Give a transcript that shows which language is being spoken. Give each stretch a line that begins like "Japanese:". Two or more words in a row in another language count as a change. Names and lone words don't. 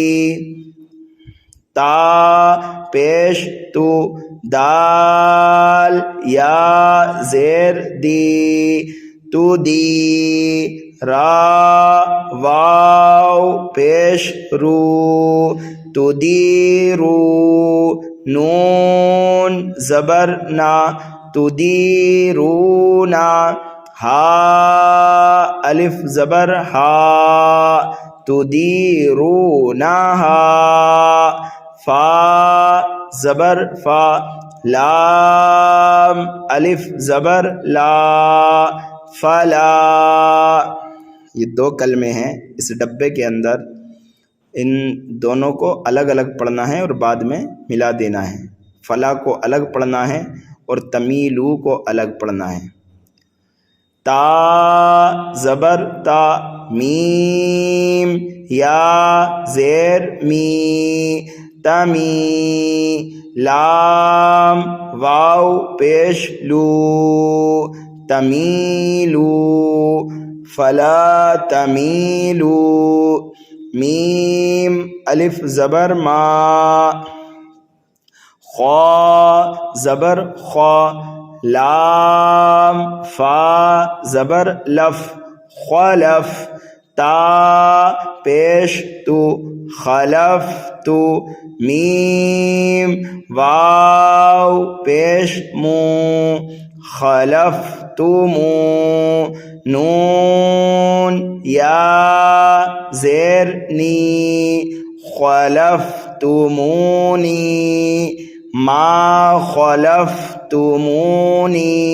Urdu: تا پیش تو دال یا زیر دی تو دی را واو پیش رو تو دی رو نون زبر نا تو دی رو نا ہا الف زبر ہا تو دی رو نا ہا فا زبر فا لام الف زبر لا فلا. یہ دو کلمے ہیں اس ڈبے کے اندر، ان دونوں کو الگ الگ پڑھنا ہے اور بعد میں ملا دینا ہے. فلا کو الگ پڑھنا ہے اور تمیلو کو الگ پڑھنا ہے. تا زبر تا، میم یا زیر می تمی، لام واو پیش لو تمیلو فلا تمیلو. میم الف زبر ما، خا زبر خا، لام فا زبر لف خلف، تا پیش تو خلف تو، میم واو پیش مو خلف تو مو، نون یا زیر نی خلفتمونی ما خلفتمونی.